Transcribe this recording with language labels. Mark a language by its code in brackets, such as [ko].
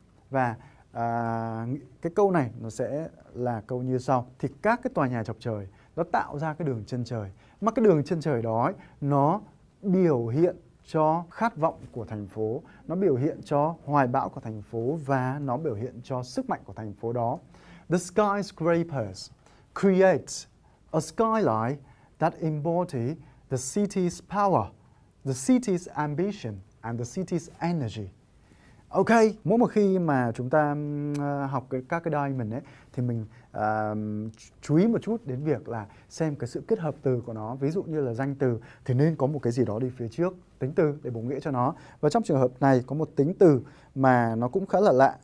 [vi] Và cái câu này nó sẽ là câu như sau. Thì các cái tòa nhà chọc trời nó tạo ra cái đường chân trời, mà cái đường chân trời đó ấy, nó biểu hiện cho khát vọng của thành phố, nó biểu hiện cho hoài bão của thành phố, và nó biểu hiện cho sức mạnh của thành phố đó. [en] The skyscrapers create a skyline that embody the city's power, the city's ambition and the city's energy. [vi] Ok, mỗi một khi mà chúng ta học các cái diamond ấy thì mình chú ý một chút đến việc là xem cái sự kết hợp từ của nó. Ví dụ như là danh từ thì nên có một cái gì đó đi phía trước, tính từ để bổ nghĩa cho nó. Và trong trường hợp này có một tính từ mà nó cũng khá là lạ.